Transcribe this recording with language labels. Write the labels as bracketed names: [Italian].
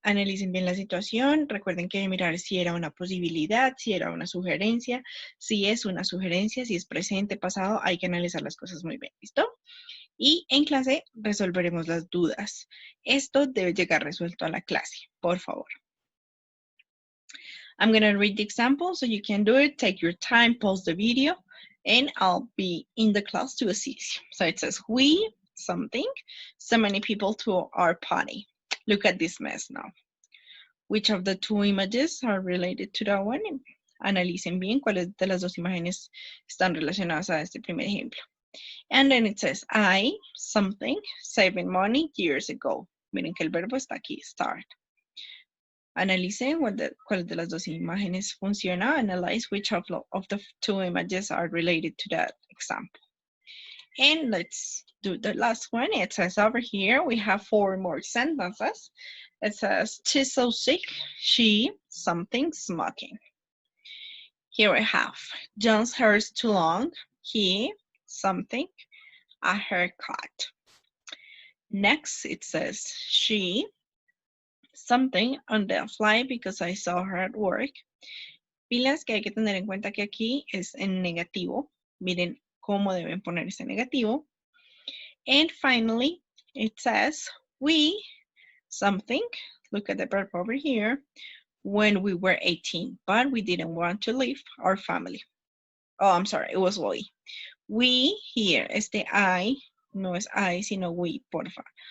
[Spanish] Analicen bien la situación. Recuerden que mirar si era una posibilidad, si era una sugerencia. Si es una sugerencia, si es presente, pasado, hay que analizar las cosas muy bien. ¿Listo? Y en clase resolveremos las dudas. Esto debe llegar resuelto a la clase, por favor. [English] I'm going to read the example so you can do it. Take your time, pause the video, and I'll be in the class to assist you. So it says, we, something, so many people to our party. Look at this mess now. Which of the two images are related to that one? [Spanish] Analicen bien cuáles de las dos imágenes están relacionadas a este primer ejemplo. [English] And then it says, I, something, saving money years ago. [Spanish] Miren que el verbo está aquí, start. Analicen cuál de las dos imágenes funciona. [English] Analyze which of the two images are related to that example. And let's do the last one. It says over here, we have 4 more sentences. It says, she's so sick, she, something, smoking. Here we have, John's hair is too long, he, something, a haircut. Next, it says, she, something, on the fly because I saw her at work. [Spanish] Pilas que hay que tener en cuenta que aquí es en negativo. Miren cómo deben poner ese negativo. [English] And finally, it says, we, something, look at the verb over here, when we were 18, but we didn't want to leave our family. Oh, I'm sorry, it was we. We here, [Spanish] este I, no es I, sino we, porfa.